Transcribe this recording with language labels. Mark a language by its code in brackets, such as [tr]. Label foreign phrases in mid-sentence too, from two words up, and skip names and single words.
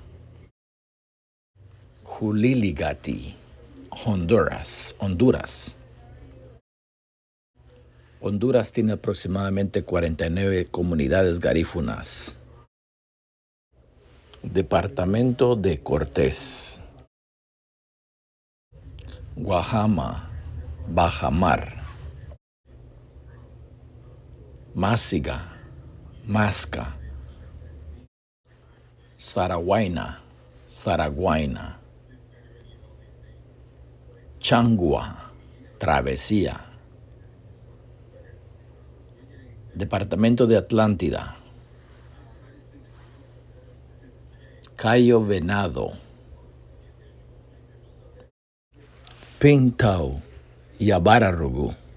[es] Juliligati, Honduras. Honduras tiene aproximadamente 49 comunidades garífunas. Departamento de Cortés. Guajama, Bajamar. Másiga, Masca. Saraguaina, Saraguaina. Changua, Travesía. Departamento de Atlántida. Cayo Venado. Pintau, Yabararugu.